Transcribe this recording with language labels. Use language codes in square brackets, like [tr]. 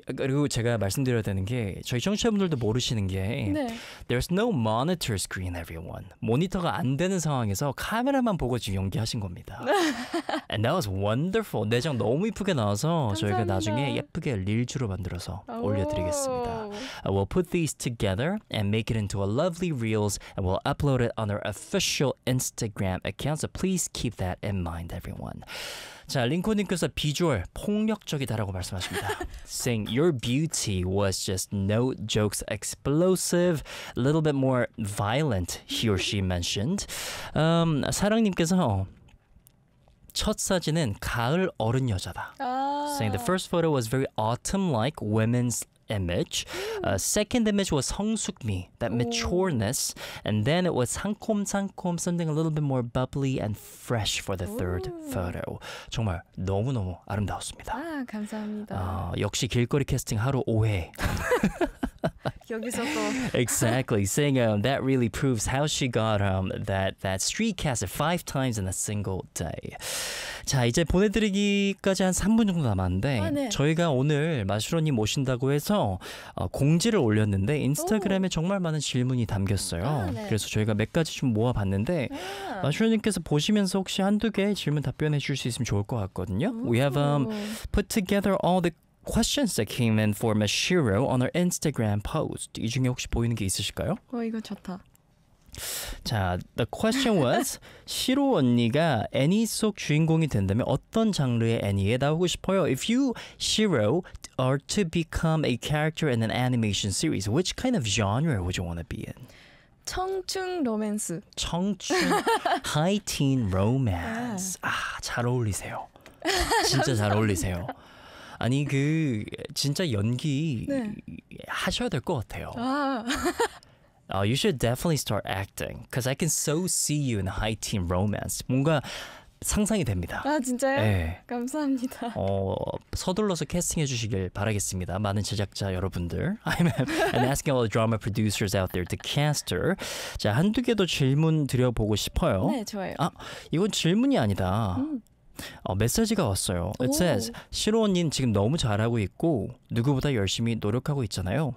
[ko] 그리고 제가 말씀드려야 되는 게 저희 청취자분들도 모르시는 게 네. [en] There's no monitor screen, everyone. [ko] 모니터가 안 되는 상황에서 카메라만 보고 지금 연기하신 겁니다. [en] And that was wonderful. [ko] 내장 너무 이쁘게 나와서 감사합니다. 저희가 나중에 예쁘게 릴즈로 만들어서 올려드리겠습니다. [en] We'll put these together and make it into a lovely reels and we'll upload it on our official Instagram account. So please keep that in mind, everyone. [ko] 자, 링코님께서 비주얼 폭력적이다라고 말씀하십니다. [en] Saying your beauty was just no jokes explosive, a little bit more violent, he or she mentioned. [ko] 사랑님께서 첫 사진은 가을 어른 여자다. [en] Saying the first photo was very autumn-like women's image. Second image was 성숙미, that matureness. And then it was 상콤상콤, something a little bit more bubbly and fresh for the third photo. [ko] 정말 너무너무 아름다웠습니다. 아, 감사합니다. 역시 길거리 캐스팅 하루 5회. 여기서 또. [en] Exactly. Saying that really proves how she got that street cast 5 times in a single day. [ko] 자, 이제 보내드리기까지 한 3분 정도 남았는데 아, 네. 저희가 오늘 마시로님 모신다고 해서 공지를 올렸는데 인스타그램에 오. 정말 많은 질문이 담겼어요. 아, 네. 그래서 저희가 몇 가지 좀 모아봤는데 아. 마시로님께서 보시면서 혹시 한두 개 질문 답변해 주실 수 있으면 좋을 것 같거든요. 오. [en] We have put together all the questions that came in for Mashiro on our Instagram post. [ko] 이 중에 혹시 보이는 게 있으실까요? 이거 좋다. 자, [en] the question was, [ko] 시로 언니가 애니 속 주인공이 된다면 어떤 장르의 애니에 나오고 싶어요? [en] If you, Shiro, are to become a character in an animation series, which kind of genre would you want to be in? [ko] 청춘 로맨스. [en] 청춘 high teen romance. [ko] 아, 잘 어울리세요. 진짜 잘 어울리세요. 아니 그 진짜 연기 네. 하셔야 될 것 같아요. 아. [en] you should definitely start acting, because I can so see you in high teen romance. [ko] 뭔가 상상이 됩니다. 아 진짜요? 네. 감사합니다. 서둘러서 캐스팅해 주시길 바라겠습니다. 많은 제작자 여러분들. [en] I'm asking all the drama producers out there to cast her. [ko] 자, 한두 개 더 질문 드려보고 싶어요. 네, 좋아요. 아, 이건 질문이 아니다. 메시지가 왔어요. [en] It says, [ko] 시로 언니는 지금 너무 잘하고 있고 누구보다 열심히 노력하고 있잖아요.